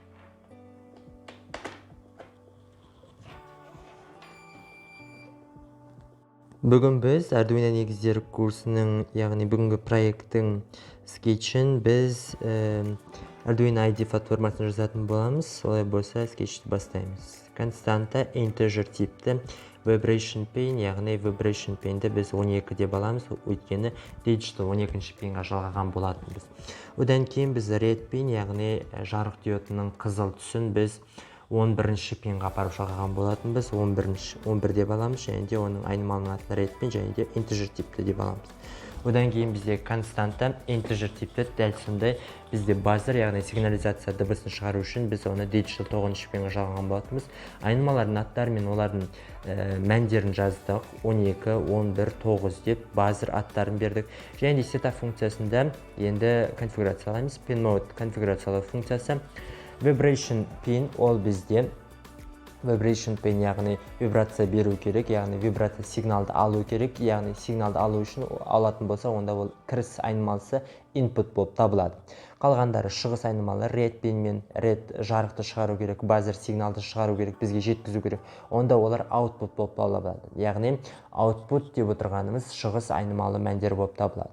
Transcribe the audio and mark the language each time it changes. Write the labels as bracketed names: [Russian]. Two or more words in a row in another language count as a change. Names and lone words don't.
[Kazakh] Бүгін біз Arduino негіздері курсының, яғни бүгінгі проекттің скетчін біз Arduino IDE платформасын жазатын боламыз. Солай болса, скетчті бастаймыз. Константа integer типті [English] vibration pin, [Kazakh] яғни [English] vibration pinді [Kazakh] біз 12 деп аламыз, өйткені digital 12-ші пинға жалғаған болатынбыз. Одан кейін біз [English] red pin, [Kazakh] яғни жарық диодының қызыл түсін біз 11-ші пинға апарып жалғаған болатынбыз. 11 деп аламыз, және де оның айнымалының атын [English] red pin, [Kazakh] және де integer типті деп аламыз. Одан кейін бізде константа integer типті, дәл сондай бізде базер, яғни сигнализация дыбысын шығару үшін біз оны digital 9-ші пинға жалғаған болатынбыз. Айнымалардың аттары мен олардың мәндерін жаздық. 12, 11, 9 деп базер аттарын бердік. Және де setup функциясында енді конфигурациялаймыз. [English] Pin mode [Kazakh] конфигурациялау функциясы. [English] Vibration pin [Kazakh] ол бізде [English] vibration pin, [Kazakh] яғни вибрация беру керек, яғни вибрация сигналды алу керек, яғни сигналды алу үшін алатын болса, онда ол кіріс айнымалысы input болып табылады. Қалғандары шығыс айнымалы [English] red pin [Kazakh] мен red жарықты шығару керек, базер сигналды шығару керек, бізге жеткізу керек. Онда олар output болып табылады. Яғни output деп отырғанымыз шығыс айнымалы мәндер болып табылады.